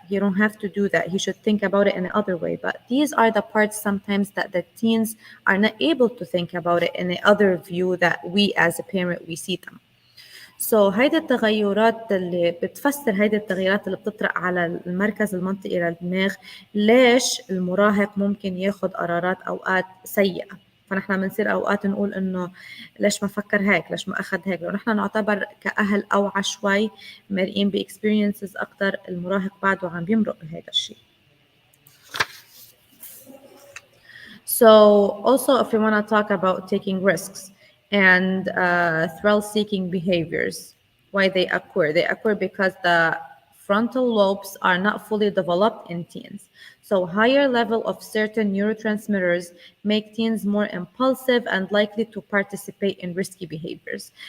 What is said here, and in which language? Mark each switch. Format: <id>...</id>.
<en>You don't have to do that. He should think about it in another way. But these are the parts sometimes that the teens are not able to think about it in the other view that we as a parent, we see them.</en> <ar>So هيدي التغيرات اللي بتفسر هيدي التغيرات اللي بتطرق على المركز المنطقي للدماغ، ليش المراهق ممكن ياخد قرارات أوقات سيئة. فنحن بنصير أوقات نقول إنه ليش ما فكر هيك، ليش ما أخذ هيك. لو نحن نعتبر كأهل أوعى شوي، مرئين بإكسبيرينسز أكتر، المراهق بعده عم بيمرق بهذا الشيء.</ar> <en>So also, if we want to talk about taking risks and thrill-seeking behaviors, why they occur because the frontal lobes are not fully developed in teens. So higher level of certain neurotransmitters make teens more impulsive and likely to participate in risky behaviors.</en>